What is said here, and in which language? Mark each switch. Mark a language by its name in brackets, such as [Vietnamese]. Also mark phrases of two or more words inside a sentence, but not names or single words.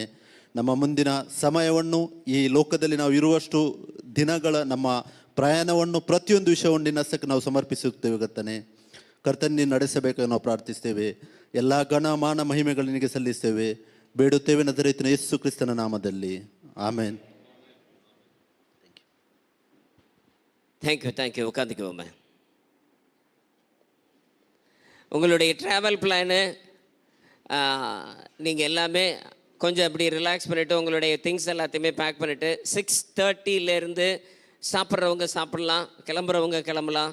[Kannada] ನಮ್ಮ ಮುಂದಿನ ಸಮಯವನ್ನು, ಈ ಲೋಕದಲ್ಲಿ ನಾವು ಇರುವಷ್ಟು ದಿನಗಳ ನಮ್ಮ ಪ್ರಯಾಣವನ್ನು, ಪ್ರತಿಯೊಂದು ವಿಷಯವನ್ನು ನಿನ್ನ ಹಸ್ತಕ್ಕೆ ನಾವು ಸಮರ್ಪಿಸುತ್ತೇವೆ ಕರ್ತನೆ. ಕರ್ತನೆ ನೀನು ನಡೆಸಬೇಕಾಗಿ ನಾವು ಪ್ರಾರ್ಥಿಸ್ತೇವೆ. ಎಲ್ಲ ಗಣ ಮಾನ ಮಹಿಮೆಗಳು ನಿನಗೆ ಸಲ್ಲಿಸ್ತೇವೆ, ಬೇಡುತ್ತೇವೆ ನಜರೇತಿನ ಯೇಸು ಕ್ರಿಸ್ತನ ನಾಮದಲ್ಲಿ, ಆಮೇನ್. [Tamil] தேங்க்யூ உட்காந்துக்குவோமே. உங்களுடைய [English] travel plan [Tamil] நீங்கள் எல்லாமே கொஞ்சம் அப்படி ரிலாக்ஸ் பண்ணிவிட்டு உங்களுடைய திங்ஸ் எல்லாத்தையுமே பேக் பண்ணிவிட்டு 6:30 சாப்பிட்றவங்க சாப்பிட்லாம், கிளம்புறவங்க கிளம்பலாம்.